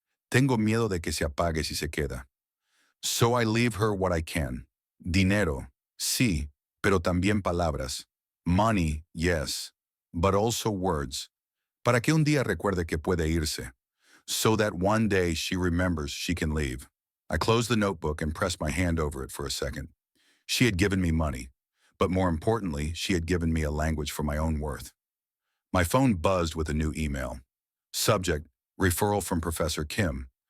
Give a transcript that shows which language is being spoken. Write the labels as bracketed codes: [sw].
[es] Tengo miedo de que se apague si se queda. [en] So I leave her what I can. [es] Dinero, sí, pero también palabras. [en] Money, yes, but also words. [es] Para que un día recuerde que puede irse. [en] So that one day she remembers she can leave. I closed the notebook and pressed my hand over it for a second. She had given me money, but more importantly, she had given me a language for my own worth. My phone buzzed with a new email. Subject, referral from Professor Kim.